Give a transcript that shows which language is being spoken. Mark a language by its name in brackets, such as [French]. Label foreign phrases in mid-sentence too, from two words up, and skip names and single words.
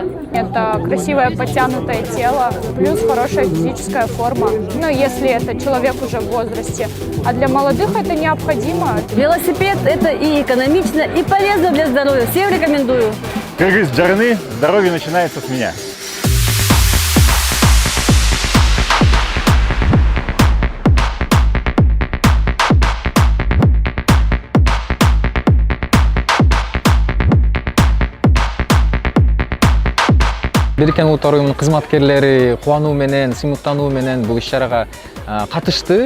[Russian] Это красивое подтянутое тело, плюс хорошая физическая форма. Ну, если это человек уже в возрасте. А для молодых это необходимо. Велосипед – это и экономично, и полезно для здоровья. Всем рекомендую. Кыргыз Джараны, здоровье начинается с меня. [Kyrgyz] Бириккен Улуттар Уюмунун кызматкерлери кубануу менен, сыймыктануу менен бул иш-чарага катышты.